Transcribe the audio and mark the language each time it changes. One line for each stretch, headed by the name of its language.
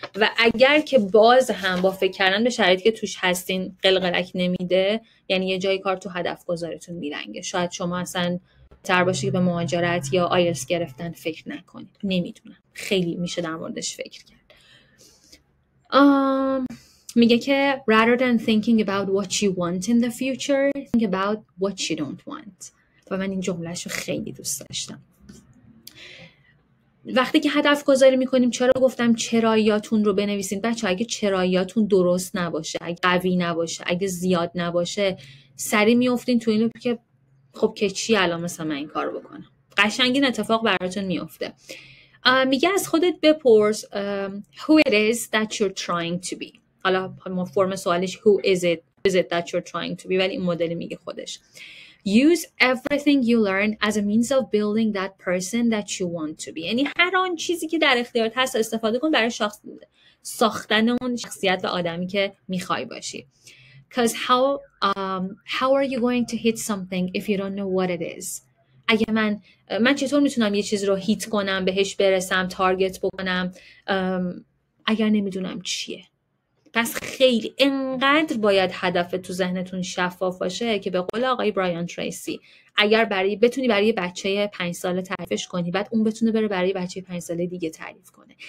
Persian: و اگر که باز هم با فکر کردن به شرایطی که توش هستین قلقلک نمیده، یعنی یه جایی کار تو هدف گذاریتون میلنگه. شاید شما اصلا تر باشی که به مهاجرت یا آیلتس گرفتن فکر نکنید. نمیدونم، خیلی میشه در موردش فکر کرد. میگه که
English: rather than thinking about what you want in the future, think about what you don't want.
Persian: و من این جملهشو خیلی دوست داشتم. وقتی که هدف گذاری میکنیم، چرا گفتم چراییاتون رو بنویسین بچه؟ اگه چراییاتون درست نباشه، اگه قوی نباشه، اگه زیاد نباشه، سری میافتین تو این که خب که چی الان مثلا من این کارو بکنم. قشنگ این اتفاق براتون میفته. میگه از خودت بپرس
English: who it is that you're trying to be.
Persian: حالا فرم سوالش
English: who is it that you're trying to be،
Persian: ولی این مدلی میگه خودش.
English: Use everything you learn as a means of building that person that you want to be.
Persian: یعنی هر آن چیزی که در اختیارت هست استفاده کن برای ساختن اون شخصیت و آدمی که میخوای باشی.
English: Because how are you going to hit something if you don't know what it is?
Persian: اگه من چطور میتونم یه چیز رو هیت کنم، بهش برسم، تارگت بکنم اگر نمیدونم چیه؟ پس خیلی انقدر باید هدف تو ذهنتون شفاف باشه که به قول آقای برایان تریسی، اگر بتونی برای بچه 5 ساله تعریفش کنی، بعد اون بتونه بره برای بچه 5 ساله دیگه تعریف کنه.